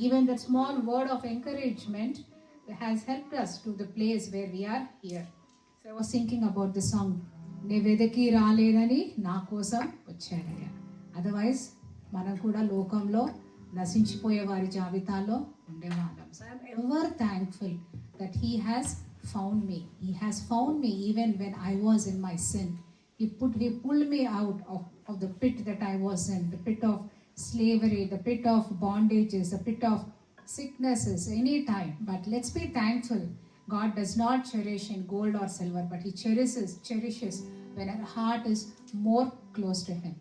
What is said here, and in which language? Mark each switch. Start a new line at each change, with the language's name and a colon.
English: Even that small word of encouragement has helped us to the place where we are here. So I was thinking about the song,
Telugu: "నే వెదకి రాలేదని నా కోసం వచ్చాడయ్యా." Otherwise మనం కూడా లోకంలో నశించిపోయే వారి జాబితాలో ఉండేవాళ్ళం.
English: So I'm ever thankful that he has found me. He has found me even when I was in my sin. He pulled me out of the pit that I was in, the pit of slavery, the pit of bondages, the pit of sicknesses, any time. But let's be thankful God does not cherish in gold or silver, but He cherishes when our heart is more close to Him.